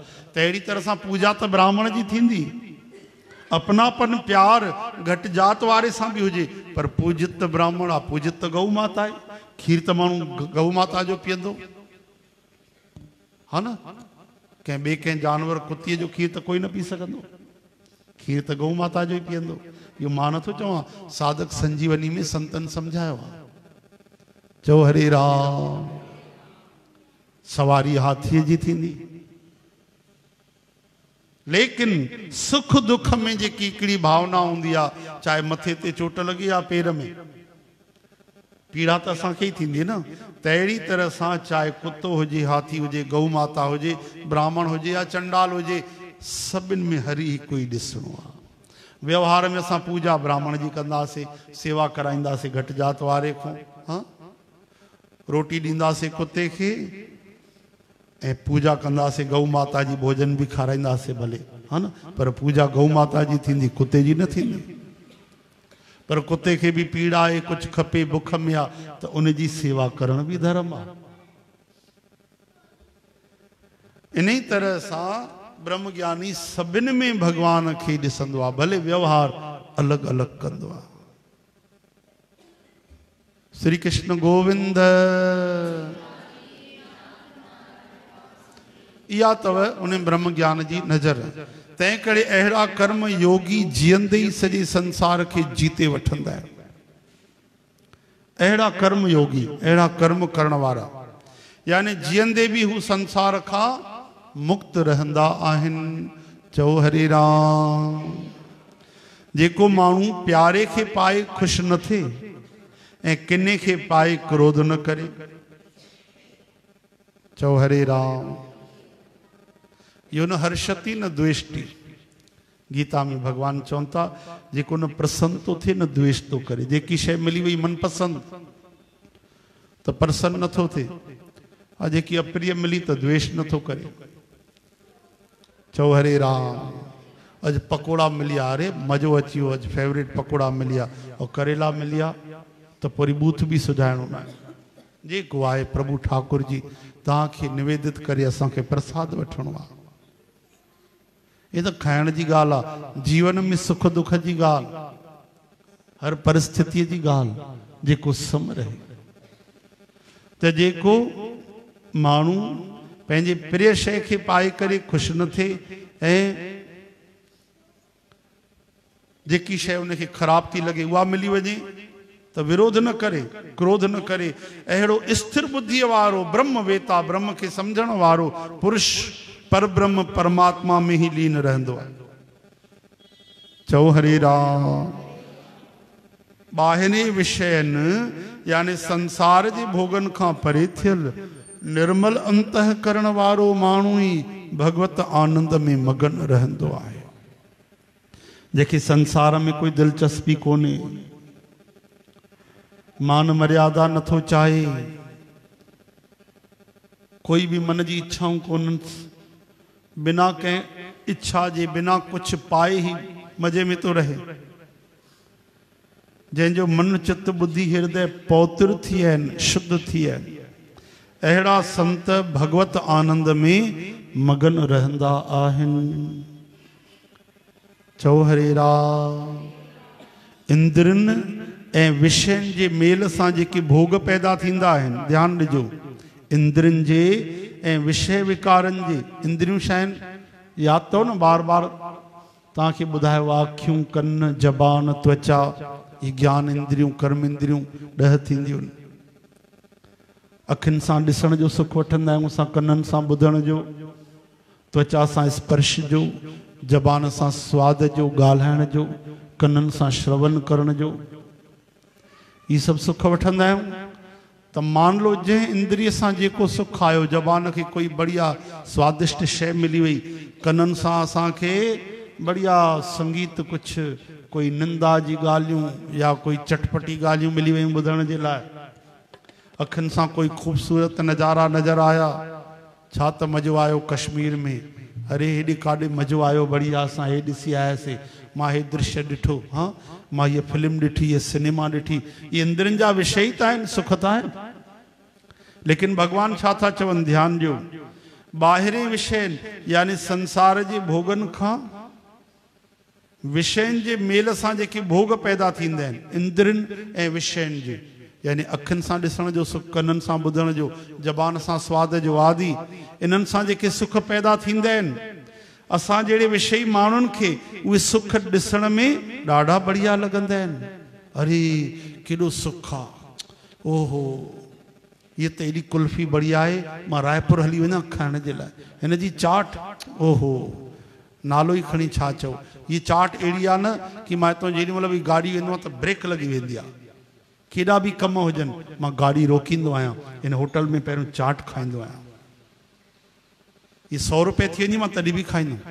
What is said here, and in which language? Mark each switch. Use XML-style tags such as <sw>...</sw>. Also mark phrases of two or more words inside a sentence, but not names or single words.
<sd>त अहिड़ी तरह सां पूजा त ब्राह्मण जी थींदी, अपनापन प्यार घटि जात वारे सां बि हुजे, पर पूजित त ब्राह्मण आहे, पूजित त गऊ माता आहे। खीर त माण्हू गऊ माता जो पीअंदो, हा न। कंहिं ॿिए कंहिं जानवर कुतीअ जो खीर त कोई न पी सघंदो, खीर त गऊ माता जो ई पीअंदो। इहो मां नथो चवां, साधक संजीवनी में संतन सम्झायो आहे। चओ हरे राम। सवारी हाथीअ जी थींदी, लेकिन सुख दुख में जेकी हिकिड़ी भावना हूंदी आहे, चाहे मथे ते चोट लॻी या पेर में, पीड़ा त असांखे ई थींदी न। त अहिड़ी तरह सां चाहे कुतो हुजे, हाथी हुजे, गऊ माता हुजे, ब्राह्मण हुजे या चंडाल हुजे, सभिनि में हरि हिकु ई ॾिसणो आहे। व्यवहार में असां पूजा ब्राह्मण जी कंदासीं, सेवा कराईंदासीं घटि जात वारे खां, हा, रोटी ॾींदासीं कुते खे, ऐं पूजा कंदासीं गऊ माता जी, भोजन बि खाराईंदासीं भले, हा न, पर पूजा गऊ माता जी थींदी, कुते जी न थींदी। पर कुते खे बि पीड़ा आहे, कुझु खपे, बुख में आहे, त उन जी सेवा करण बि धर्म आहे। इन ई तरह सां ब्रह्म ज्ञानी सभिनि में भगवान खे ॾिसंदो आहे, भले व्यवहार अलॻि अलॻि कंदो आहे। श्री कृष्ण गोविंद। इहा अथव उन ब्रह्म ज्ञान जी नज़र। तंहिं करे अहिड़ा कर्म योगी जीअंदे ई सॼे संसार खे जीते वठंदा आहिनि। अहिड़ा कर्म योगी, अहिड़ा कर्म करण वारा, यानी जीअंदे बि हू संसार खां मुक्त रहंदा आहिनि। चओ हरे राम। जेको माण्हू प्यारे खे पाए ख़ुशि न थिए ऐं किने खे पाए क्रोध न करे। चओ हरे राम।</sd> <sa>यो न हर्षति न द्वेष्टि।</sa> <sd>गीता में भगवान चवनि था, जेको न प्रसन्न तो थिए न द्वेष तो करे। जेकी शइ मिली वई मनपसंद त प्रसन्न नथो थिए, और जेकी अप्रिय मिली त द्वेष नथो करे। चओ हरे राम। अज पकोड़ा मिलिया, अरे मज़ो अची वियो, अज फेवरेट पकोड़ा मिलिया, और करेला मिलिया, त पूरी बूथ भी सुझाइणो न आहे। जेको आहे प्रभु ठाकुर जी तव्हांखे निवेदित करे असांखे प्रसाद वठणो आहे।</sd> <hi>ये तो</hi> <sd>खाइण जी ॻाल्हि आहे, जीवन में सुख दुख जी ॻाल्हि, हर परिस्थिति जी ॻाल्हि, जेको सम रहे। त जेको माण्हू पंहिंजे प्रिय शइ खे पाए करे ख़ुशि न थिए ऐं जेकी शइ उनखे ख़राब थी लॻे उहा मिली वञे त विरोध न करे, क्रोध न करे। अहिड़ो स्थिर बुद्धीअ वारो ब्रह्म वेता, ब्रह्म खे सम्झण वारो पुरुष पर ब्रह्म परमात्मा में ही लीन रहंदो आहे। चओ हरे राम। ॿाहिरी विषयनि यानी संसार जे भोगन खां परे थियल निर्मल अंतःकरण वारो माण्हू ई भगवत आनंद में मगन रहंदो आहे। जेके संसार में कोई दिलचस्पी कोन्हे, मान मर्यादा नथो चाहे, कोई भी मन जी इच्छाऊं कोन, बिना के इच्छा जे</sd> <hi>बिना कुछ पाए ही मजे में तो रहे।</hi> <sd>जंहिंजो मन चित बुद्धि हृदय पवित्र थी आहिनि, शुद्ध थी आहिनि, अहिड़ा संत भगवत आनंद में मगन रहंदा आहिनि। चओ हरे राम। इंद्रन ऐं विषयनि जे मेल सां जेके भोग पैदा थींदा आहिनि, ध्यानु ॾिजो, इंद्रन जे ऐं विषय विकारनि जे, इंद्रियूं छा आहिनि यादि अथव न, बार बार तव्हांखे ॿुधायो, आँखियूं कन जबान त्वचा, ये ज्ञान इंद्रियूं कर्म इंद्रियूं 10 थींदियूं आहिनि। अखियुनि सां ॾिसण जो सुख वठंदा आहियूं असां, कननि सां ॿुधण जो, त्वचा सां स्पर्श जो, जबान सां स्वाद जो ॻाल्हाइण जो, कननि सां श्रवण करण जो, ये सब सुख वठंदा आहियूं। त</sd> <hi>मान लो</hi> <sd>जंहिं इंद्रिय सां जेको सुख आयो, जबान खे कोई बढ़िया स्वादिष्ट शइ मिली वई, कननि सां असांखे बढ़िया संगीत, कुछ कोई निंदा जी ॻाल्हियूं या कोई चटपटी ॻाल्हियूं मिली वयूं ॿुधण जे लाइ, अखियुनि सां कोई ख़ूबसूरत नज़ारा नज़र आया, छा त मज़ो आयो कश्मीर में, अरे हेॾे काॾे मज़ो आयो, बढ़िया असां हे ॾिसी आयासीं, मां हे दृश्य ॾिठो, हाँ मां ये फिल्म ॾिठी, ये सिनेमा ॾिठी, ये इंद्रनि जा विषय ई त आहिनि, सुख त आहिनि। लेकिन भगवान छा था चवनि, ध्यानु ॾियो, ॿाहिरी विषय यानी संसार जे भोगनि खां, विषयनि जे मेल सां जेके भोग पैदा थींदा आहिनि, इंद्रनि ऐं विषयनि जे, यानी अखियुनि सां ॾिसण जो सुख, कननि सां ॿुधण जो, जबान सां स्वाद जो आदि, इन्हनि सां जेके सुख पैदा थींदा आहिनि, असां जहिड़े विषयी माण्हुनि खे उहे सुख ॾिसण में ॾाढा बढ़िया लॻंदा आहिनि। अरे केॾो सुख आहे,</sd> <hi>ओहो ये तो एडी कुल्फी बढ़िया है,</hi> <sd>मां रायपुर हली वञा खाइण जे लाइ, हिन जी चाट, ओहो नालो ही खणी छा चओ, ये चाट अहिड़ी आहे न कि मां हितां जेॾी महिल बि गाॾी वेंदो आहियां त ब्रेक लॻी वेंदी आहे, केॾा बि कम हुजनि मां गाॾी रोकींदो आहियां, हिन होटल में पहिरियों चाट खाईंदो आहियां, ये 100 रुपए थी वञे मां तॾहिं बि खाईंदुमि।</sd>